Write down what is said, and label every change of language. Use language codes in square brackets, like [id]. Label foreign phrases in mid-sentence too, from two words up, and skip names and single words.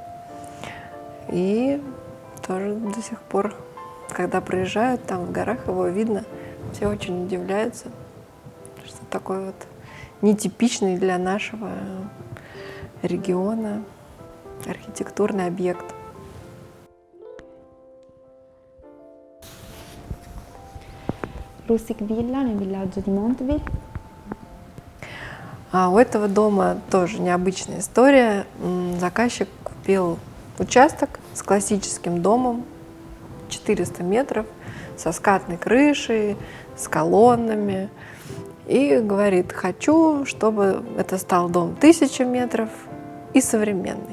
[ru] И тоже до сих пор, когда проезжают там в горах, его видно, все очень удивляются, что такой вот нетипичный для нашего региона архитектурный объект. [it] Russick Villa nel villaggio di Montville. [ru] У этого дома тоже необычная история. Заказчик купил участок с классическим домом, 400 метров, со скатной крышей, с колоннами. И говорит, хочу, чтобы это стал дом 1000 метров и современный.